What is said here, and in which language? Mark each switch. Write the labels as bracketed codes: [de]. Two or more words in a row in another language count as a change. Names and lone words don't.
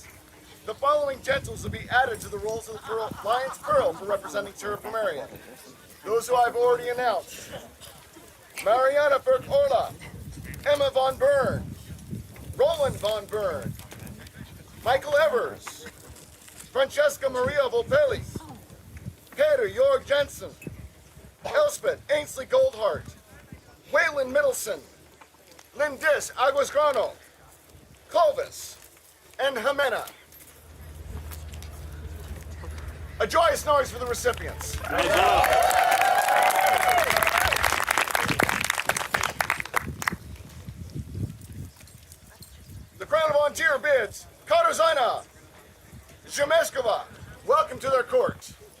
[en] The following gentles will be added to the rolls of the Lion's Pearl for representing Terra Pomeria. Those who I've already announced. Mariana Burke-Orla, Emma von Bern, Roland von Bern, Michael Evers, Francesca Maria Volpelli, Peter Jorg Jensen, Elspeth Ainsley Goldhart, Waylon Middleton, Lindis Aguasgrano, Clovis, and Jimena. A joyous noise for the recipients. The Crown of Ontir bids Katarzyna Zemeskova welcome to their court.